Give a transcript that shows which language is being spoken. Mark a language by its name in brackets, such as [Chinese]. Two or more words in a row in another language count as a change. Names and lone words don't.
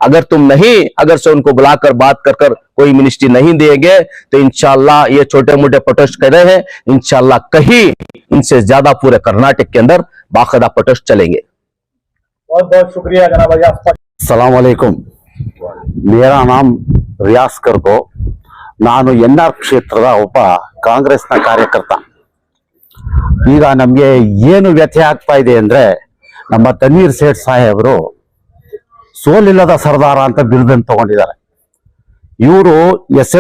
[Hindi] अगर से उनको बुलाकर बात कर कोई मिनिस्ट्री नहीं देंगे तो इंशाअल्लाह ये छोटे मोटे प्रोटेस्ट कर रहे हैं, इंशाअल्लाह कहीं इनसे ज्यादा पूरे कर्नाटक के अंदर बाखदा प्रोटेस्ट चलेंगे। बहुत बहुत शुक्रिया जनाब रियाज। [Arabic] السلام عليكم. [Hindi] मेरा नाम रियाज कर्को। [Kannada] ನಾನು ಎನ್ಆರ್ ಕ್ಷೇತ್ರದ ಒಬ್ಬ ಕಾಂಗ್ರೆಸ್ನ ಕಾರ್ಯಕರ್ತ. ಈಗ ನಮಗೆ ಏನು ವ್ಯಥೆ ಆಗ್ತಾ ಇದೆ ಅಂದ್ರೆ, ನಮ್ಮ ತನ್ವೀರ್ ಸೇಠ್ ಸಾಹೇಬರು ಸೋಲಿಲ್ಲದ ಸರ್ದಾರ ಅಂತ ಬಿರುದನ್ನು ತಗೊಂಡಿದ್ದಾರೆ. ಇವರು ಎಸ್.ಎಂ.